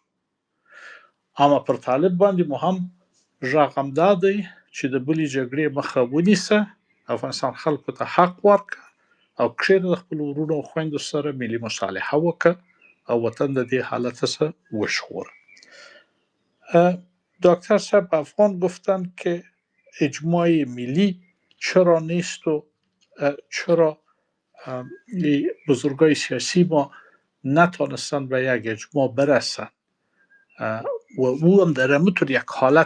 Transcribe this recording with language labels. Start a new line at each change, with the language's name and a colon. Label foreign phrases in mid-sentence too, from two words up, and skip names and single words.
Pashto: اما پر طالب باندې مو هم غږ همدا دی چې د بلې جګړې مخه ونیسه، افغانستان خلکو ته حق ورکړه او کښېنه د خپلو وروڼو او خویندو سره ملي مصالحه وکړه او وطن د دې حالت څخه وژغوره.
Persian: دکتر صاحب افغان گفتن که اجماع ملی چرا نیست و چرا بزرگای سیاسی ما نتانستن به یک اجماع برسن و او هم در همونطور یک حالت.